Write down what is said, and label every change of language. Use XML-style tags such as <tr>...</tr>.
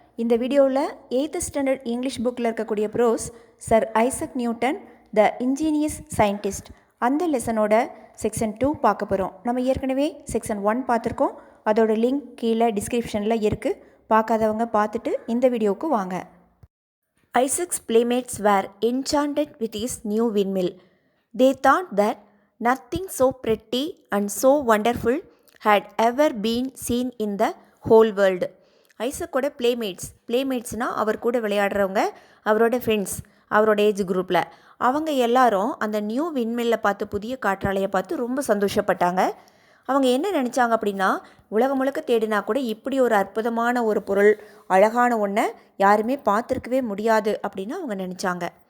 <ta>இந்த வீடியோவில் 8th standard English புக்கில் இருக்கக்கூடிய ப்ரோஸ்</ta> <en>Sir Isaac Newton the ingenious scientist</en> <ta>அந்த லெசனோட செக்ஷன் 2 பார்க்க போகிறோம். நம்ம ஏற்கனவே செக்ஷன் 1 பார்த்துருக்கோம். அதோட லிங்க் கீழே டிஸ்கிரிப்ஷனில் இருக்குது. பார்க்காதவங்க பார்த்துட்டு இந்த வீடியோவுக்கு வாங்க.</ta> <en>Isaac's playmates were enchanted with his new windmill. They thought that nothing so pretty and so wonderful had ever been seen in the whole world.</en> <ta>ஐசக்கோட பிளேமேட்ஸ்னால் அவர் கூட விளையாடுறவங்க, அவரோட ஃப்ரெண்ட்ஸ், அவரோட ஏஜ் குரூப்பில் அவங்க எல்லாரும் அந்த நியூ விண்மில்லை பார்த்து, புதிய காற்றாலையை பார்த்து ரொம்ப சந்தோஷப்பட்டாங்க. அவங்க என்ன நினச்சாங்க அப்படின்னா, உலகம் முழுக்க தேடினா கூட இப்படி ஒரு அற்புதமான ஒரு பொருள், அழகான ஒன்றை யாருமே பார்த்துருக்கவே முடியாது அப்படின்னு அவங்க நினச்சாங்க.</ta>